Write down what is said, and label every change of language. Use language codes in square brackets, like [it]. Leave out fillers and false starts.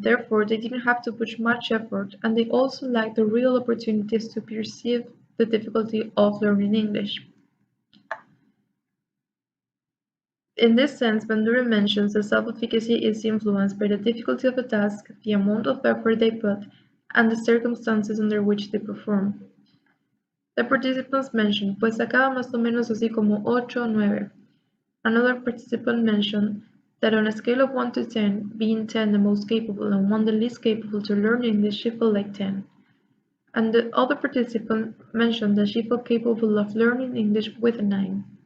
[en] Therefore, they didn't have to put much effort, and they also lacked the real opportunities to perceive the difficulty of learning English. In this sense, Bandura mentions that self-efficacy is influenced by the difficulty of a task, the amount of effort they put, and the circumstances under which they perform. The participants mentioned, [es] pues sacaba más o menos así como 8 o 9. [en] Another participant mentioned that on a scale of 1 to 10, being 10 the most capable and 1 the least capable to learn English, she felt like 10. And the other participant mentioned that she felt capable of learning English with a 9.